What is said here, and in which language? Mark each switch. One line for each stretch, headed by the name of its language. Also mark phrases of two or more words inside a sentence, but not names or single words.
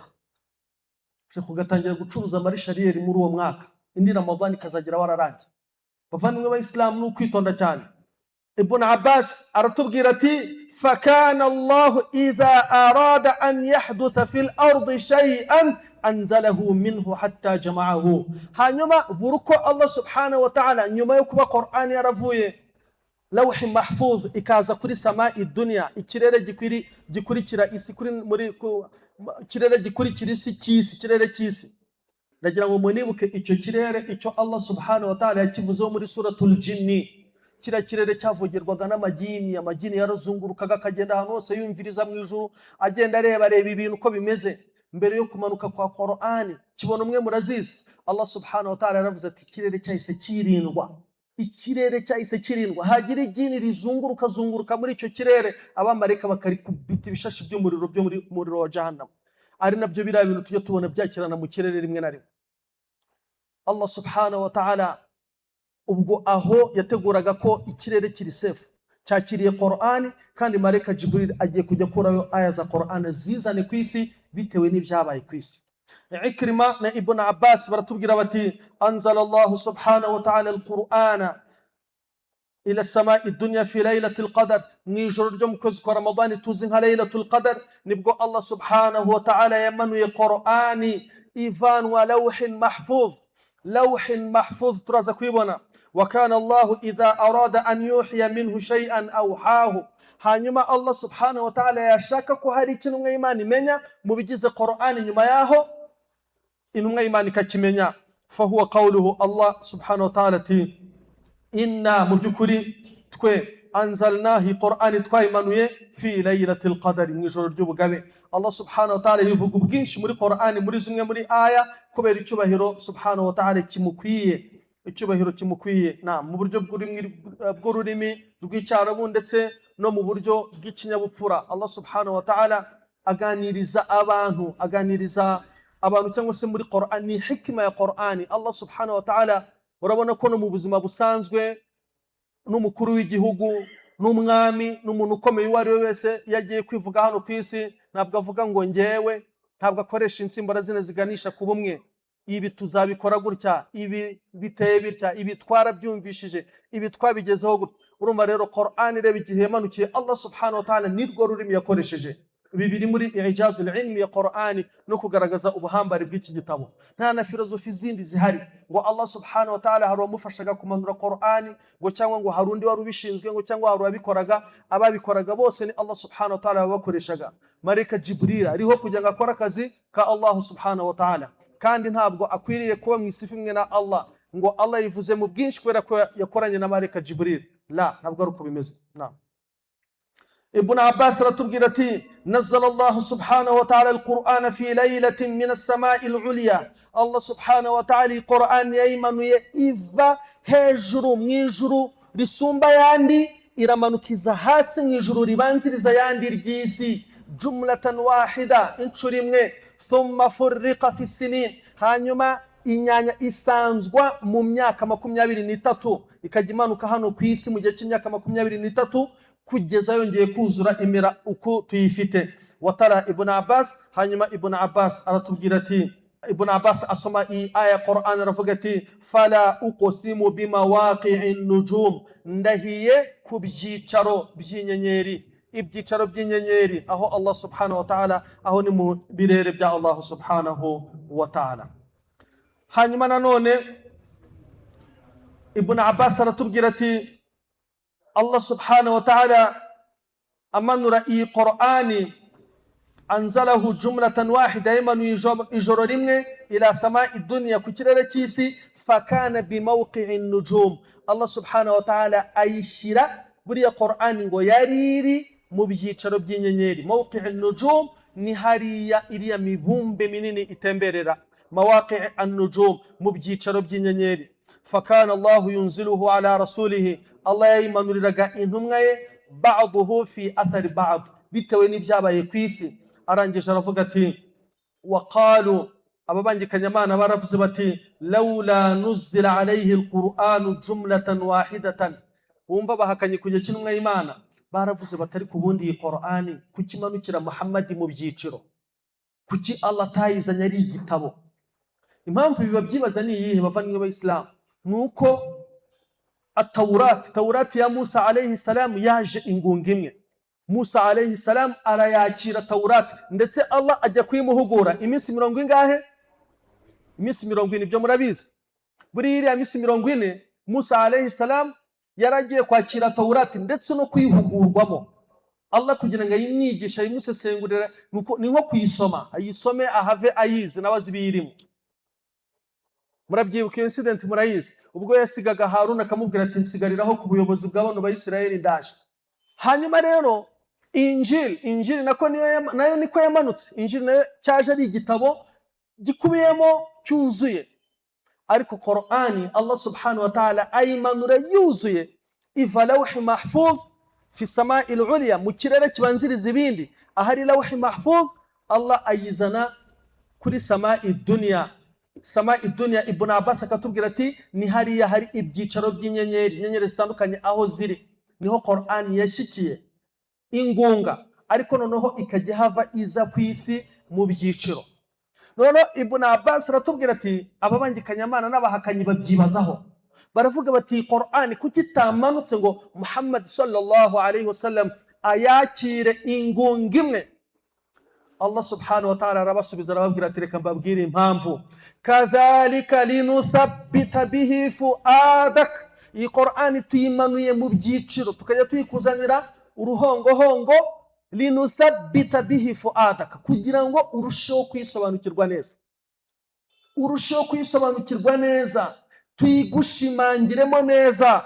Kinyarwanda: Shekhu gatangira gucuruza amarisharieri muri uwo mwaka, indi Ramadan ikazagira wararangiye. Bavandimwe b'Islam n'ukwitonda cyane.
Arabic: Ibn Abbas
Kinyarwanda: aratubwira ati
Arabic: فكان الله إذا أراد أن يحدث في الأرض شيئا أنزله منه حتى جمعه.
Kinyarwanda: Hanyuma buruko Allah
Arabic: سبحانه وتعالى
Kinyarwanda: nyuma yo kuba Qur'an yaravuye
Arabic: لوح محفوظ
Kinyarwanda: ikaza kuri
Arabic: سماء الدنيا,
Kinyarwanda: ikirere gikurikira isi kuri muri kirere gikurikira isi kirere cy'isi. Ndagira ngo munibuke icyo kirere icyo Allah
Arabic: سبحانه وتعالى
Kinyarwanda: yakivuzeho muri
Arabic: سورة الجن.
Kinyarwanda: Kira kirere cyavugirwaga n'amagini, amagini yarazungurukaga akagenda ahantu hose yumviriza mu ijuru, agenda areba ibintu uko bimeze mbere yo kumanuka kwa Qur'ani. Kibona umwe murazizi Allah
Arabic: سبحانه وتعالى
Kinyarwanda: yaravuze ati ikirere cyahise kirindwa, ikirere cyahise kirindwa, hagira igini rizunguruka muri icyo kirere, abamareka bakarikubita ibishashi by'umuriro byo muri muriro wa jahannam. Ari nabyo biriya bintu tujye tubona byakirana mu kirere rimwe na rimwe. Allah
Arabic: سبحانه وتعالى
Kinyarwanda: ubwo aho yateguraga ko ikirere kiri safe cyakiriye Qur'ani, kandi mareka Jibril agiye kujya kurayo aya za Qur'ani zizane ku isi bitewe n'ibyabaye ku isi.
Arabic: Ikrima na Ibn Abbas
Kinyarwanda: baratubwira bati
Arabic: أنزل الله سبحانه وتعالى القرآن إلى سماء الدنيا في ليلة القدر.
Kinyarwanda: Mwijoro ryo mu kwezi kwa Ramadan tuzi nka
Arabic: ليلة القدر
Kinyarwanda: nibwo Allah
Arabic: سبحانه وتعالى
Kinyarwanda: yamanuye Qur'ani ivanwa
Arabic: لوح محفوظ
Kinyarwanda: turaza kwibona.
Arabic: وكان الله إذا أراد أن يوحي منه شيئا أوحاه.
Kinyarwanda: hanyuma Allah
Arabic: سبحانه وتعالى
Kinyarwanda: yashaka ko hari ikintu umwe Imana imenya mu bigize Qur'ani, nyuma yaho intumwa Imana ikakimenya.
Arabic: فهو قوله الله سبحانه وتعالى
Kinyarwanda: ati inna mu byukuri twe anzalnahi Qur'ani twayimanuye
Arabic: في ليلة القدر,
Kinyarwanda: mu ijoro ry'ubugabe. Allah
Arabic: سبحانه وتعالى
Kinyarwanda: yivuga ubwinshi muri Qur'ani muri zimwe muri aya kubera icyubahiro
Arabic: سبحانه وتعالى
Kinyarwanda: kimukwiye, icyubahiro kimukwiye na mu buryo bw'ururimi rw'icyarabu ndetse no mu buryo bw'ikinyabupfura. Allah
Arabic: سبحانه وتعالى
Kinyarwanda: aganiriza abantu cyangwa se muri Qur'ani, hikima ya Qur'ani. Allah
Arabic: سبحانه وتعالى
Kinyarwanda: urabona ko no mu buzima busanzwe n'umukuru w'igihugu n'umwami n'umuntu ukomeye uwo ari we wese yagiye kwivuga hano ku isi ntabwo avuga ngo ngewe, ntabwo akoresha insimburazina ziganisha ku bumwe. Ibi tuzabikora gutya, ibi biteye bitya, ibi twarabyumvishije, ibi twabigezeho gutya. Urumva rero Qur'ani reba igihe yamanukiye Allah
Arabic: سبحانه وتعالى
Kinyarwanda: nirwo rurimi yakoresheje. Ibi biri muri
Arabic: الإعجاز العلمي
Kinyarwanda: ya Qur'ani no kugaragaza ubuhambare bw'iki gitabo. Nta na filozofi zindi zihari ngo Allah
Arabic: سبحانه وتعالى
Kinyarwanda: hari uwamufashaga kumanura Qur'ani ngo cyangwa ngo hari undi wari ubishinzwe ngo cyangwa hari uwabikoraga. Ababikoraga bose ni Allah
Arabic: سبحانه وتعالى
Kinyarwanda: wabakoreshaga. Mareka Jibril ariho kugira ngo akora akazi ka Allah
Arabic: سبحانه وتعالى,
Kinyarwanda: kandi ntabwo akwiriye kuba mu isifu imwe na Allah ngo Allah yivuze mu bwinshi kubera ko yakoranye na mareka Jibril. La, ntabwo ari uko bimeze.
Arabic: Ibn Abbas
Kinyarwanda: aratubwira ati
Arabic: نزل الله سبحانه وتعالى القرآن في ليلة من السماء العليا.
Kinyarwanda: Allah
Arabic: سبحانه وتعالى
Kinyarwanda: Qur'an yayimanuye iva hejuru mu ijuru risumba yandi iramanukiza hasi mu ijuru ribanziriza yandi ry'isi.
Arabic: جملة واحدة,
Kinyarwanda: inshuro imwe.
Arabic: ثم فرق في سنين,
Kinyarwanda: hanyuma inyanya isanzwa mu myaka 23 ikajya imanuka hano ku isi mu gihe cy'imyaka 23 kugeza yongeye kuzura imera uko tuyifite. Watara Ibn Abbas, hanyuma Ibn Abbas aratubwira ati, Ibn Abbas asoma iyi aya Qur'an aravuga ati
Arabic: فلا أقسم بمواقع النجوم,
Kinyarwanda: ndahiye ku byicaro by'inyenyeri, ibyicaro by'inyenyeri, aho Allah
Arabic: سبحانه وتعالى,
Kinyarwanda: aho ni mu birere bya Allah
Arabic: سبحانه وتعالى.
Kinyarwanda: Hanyuma nanone Ibn Abbas aratubwira ati Allah
Arabic: سبحانه وتعالى
Kinyarwanda: amanura iyi Qur'ani,
Arabic: أنزله جملة واحدة,
Kinyarwanda: yamanuye ijoro rimwe
Arabic: إلى سماء الدنيا,
Kinyarwanda: ku kirere cy'isi,
Arabic: فكان بمواقع النجوم,
Kinyarwanda: Allah
Arabic: سبحانه وتعالى
Kinyarwanda: ayishira buriya Qur'ani ngo yariri mu byicaro by'inyenyeri.
Arabic: مواقع النجوم
Kinyarwanda: ni hariya iriya mibumbe minini itemberera,
Arabic: مواقع النجوم,
Kinyarwanda: mu byicaro by'inyenyeri.
Arabic: فكان الله ينزله على رسوله,
Kinyarwanda: Allah yayimanuriraga intumwa ye,
Arabic: بعضه في إثر بعض,
Kinyarwanda: bitewe n'ibyabaye ku isi. Arangije aravuga ati
Arabic: waqalu,
Kinyarwanda: ababangikanyamana baravuze bati
Arabic: لولا نزل عليه القرآن جملة واحدة,
Kinyarwanda: wumva bahakanye kujya kinumwa y'Imana, baravuze batari ku bundi iyi Qur'ani kukimanukira Muhammad mu byiciro, kuki Allah tayizanye ari igitabo. Impamvu biba byibaza ni iyihe bavanywe b'Islam? Nuko at-Tawrat ya Musa
Arabic: عليه السلام
Kinyarwanda: yaje ingunga imwe. Musa
Arabic: عليه السلام
Kinyarwanda: arayakira Tawrat, ndetse Allah ajya kuyimuhugura iminsi 40 ingahe? Iminsi 40. Ibyo murabizi, buri iriya minsi 40 Musa
Arabic: عليه السلام
Kinyarwanda: yaragiye kwakira Tawrat ndetse no kuyihugurwamo. Allah kugira ngo ayimwigisha, ayimusesengurira, ni nko kuyisoma, ayisome ahave ayizi nabazi birimo. Murabyibuka incident murayizi, ubwo yasigaga Haruna akamubwira ati nsigariraho ku buyobozi bw'abantu ba Isirayeli ndaje. Hanyuma rero Injili nako nayo niko yamanutse. Injili nayo cyaje ari igitabo gikubiyemo cyuzuye, ariko Qur'ani Allah
Arabic: سبحانه وتعالى
Kinyarwanda: ayimanura yuzuye, iva
Arabic: لوح محفوظ في السماء العليا,
Kinyarwanda: mu kirere kibanziriza ibindi, ahari
Arabic: لوح محفوظ
Kinyarwanda: Allah ayizana kuri
Arabic: سماء الدنيا. سماء الدنيا,
Kinyarwanda: Ibn Abbas akatubwira ati ni hariya hari ibyicaro by'inyenyeri, inyenyeri zitandukanye aho ziri, niho Qur'ani yashikiye ingunga, ariko noneho ikajya hava iza ku isi mu byiciro. Noneho Ibn Abbas aratubwira ati ababangikanyamana n'abahakanyi babyibazaho, baravuga bati Qur'ani kuki tamanutse ngo Muhammad
Arabic: صلى الله عليه وسلم
Kinyarwanda: ayakire ingunga imwe? Allah
Arabic: سبحانه وتعالى
Kinyarwanda: arabasubiza arababwira ati reka mbabwire impamvu.
Arabic: كذلك لنثبت به فؤادك,
Kinyarwanda: iyi Qur'ani tuyimanuye mu byiciro tukajya tuyikuzanira uruhongohongo,
Arabic: لنثبت به فؤادك,
Kinyarwanda: kugira ngo urusheho kwisobanukirwa neza, urusheho kwisobanukirwa neza, tuyigushimangiremo neza.